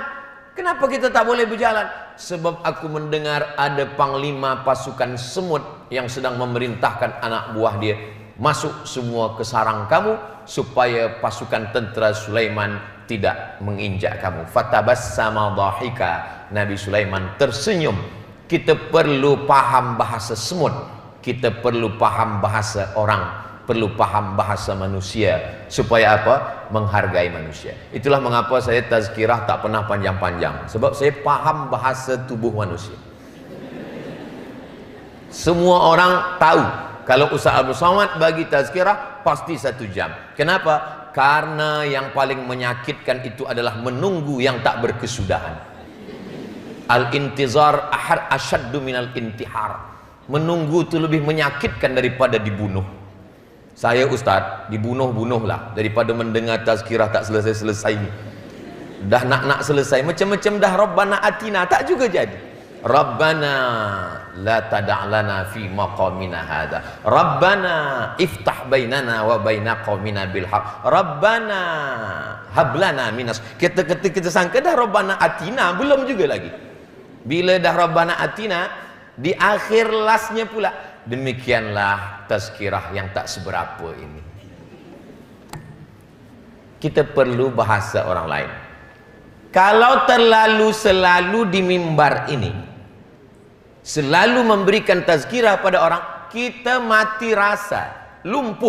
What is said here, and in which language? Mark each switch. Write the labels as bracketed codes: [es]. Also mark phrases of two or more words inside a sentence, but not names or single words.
[ms] Kenapa kita tak boleh berjalan? Sebab aku mendengar ada panglima pasukan semut yang sedang memerintahkan anak buah dia, masuk semua ke sarang kamu supaya pasukan tentera Sulaiman tidak menginjak kamu. [ar] فتبسم ضاحكا. [ms] Nabi Sulaiman tersenyum. Kita perlu paham bahasa semut. Kita perlu paham bahasa orang. Perlu paham bahasa manusia. Supaya apa? Menghargai manusia. Itulah mengapa saya tazkirah tak pernah panjang-panjang. Sebab saya paham bahasa tubuh manusia. Semua orang tahu kalau Ustaz Abdul Somad bagi tazkirah pasti 1 jam. Kenapa? Karena yang paling menyakitkan itu adalah menunggu yang tak berkesudahan. [ar] الانتظار أشد من الانتحار. [ms] Menunggu itu lebih menyakitkan daripada dibunuh. Saya Ustaz, dibunuh-bunuhlah daripada mendengar tazkirah tak selesai-selesai ini. Dah nak selesai, macam-macam dah [ar] ربنا آتنا, [ms] tak juga jadi. [ar] ربنا لا تدعنا في مقامنا هذا. ربنا افتح بيننا وبين قومنا بالحق. ربنا هب لنا من. [ms] Kita sangka dah [ar] ربنا آتنا, [ms] belum juga lagi. Bila dah [ar] ربنا آتنا, [ms] di akhir lasnya pula, demikianlah tazkirah yang tak seberapa ini. Kita perlu bahasa orang lain. Kalau selalu di mimbar ini selalu memberikan tazkirah pada orang, kita mati rasa, lumpuh.